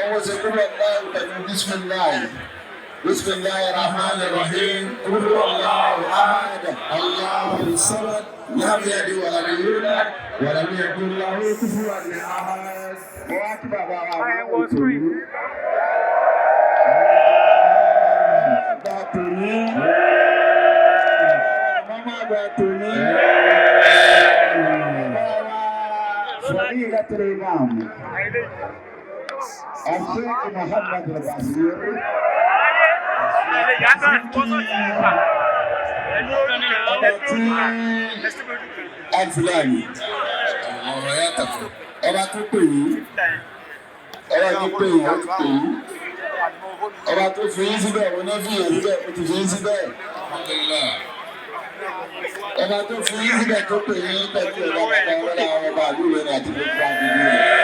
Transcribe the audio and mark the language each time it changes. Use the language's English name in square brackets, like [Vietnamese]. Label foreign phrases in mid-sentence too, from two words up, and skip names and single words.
[Yoruba] wọ́n ṣe kúrò láì pẹ̀lú [Arabic] بسم الله بسم الله رحمن رحيم kúrò الله أحد الله الصمد لم يلد ولم يولد ولم يكن له كفوا أحد. [Yoruba] Wọ́n á kí bàbá wa àwọn òtò yìí. Àgbà tòní. Màmá àgbà tòní. [Arabic] فضيلة الإمام الشيخ [Yoruba] محمد البصير الفلاني ọba tó pè yín ọba tó pè yín ó ti pè yín ọba tó fi yín síbẹ̀ ó ní fi yín síbẹ̀ ó ti fi yín síbẹ̀. Ọba tó fi yín síbẹ̀ tó pè yín tẹ́tí ọba bàbá ọlọ́lá ọba àlúwẹ̀ ní àti gbogbo àgbègbè rẹ̀.